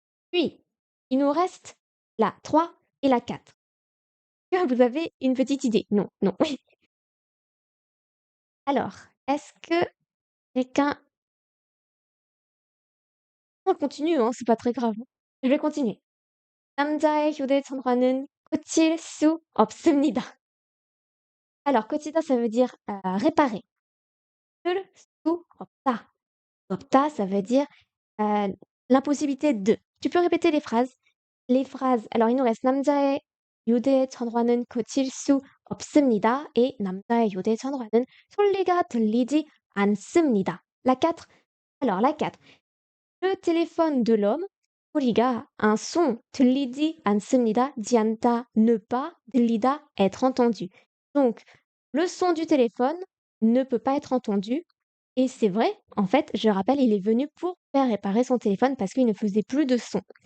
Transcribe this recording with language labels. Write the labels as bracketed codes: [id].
[fr] Puis, il nous reste la 3 et la 4. Est-ce que vous avez une petite idée? Non, non. Alors, est-ce que quelqu'un... On continue, hein, c'est pas très grave. Je vais continuer. [ko] 남자의 휴대전화는 고칠 수 없습니다. [fr] Alors, 고치다, ça veut dire réparer. [ko] 고칠 수 없다. [fr] 없다, ça veut dire l'impossibilité de. Tu peux répéter les phrases? Les phrases. Alors, il nous reste [ko] 남자의 휴대전화는 고칠 수 없습니다. Et 남자의 휴대전화는 소리가 들리지 않습니다. [fr] La 4. Alors, la 4. Le téléphone de l'homme, [ko] 소리가, [fr] un son, [ko] 들리지 않습니다. [fr] 않다, ne pas, 들리다, être entendu. Donc, le son du téléphone ne peut pas être entendu. Et c'est vrai, en fait, je rappelle, il est venu pour faire réparer son téléphone parce qu'il ne faisait plus de son.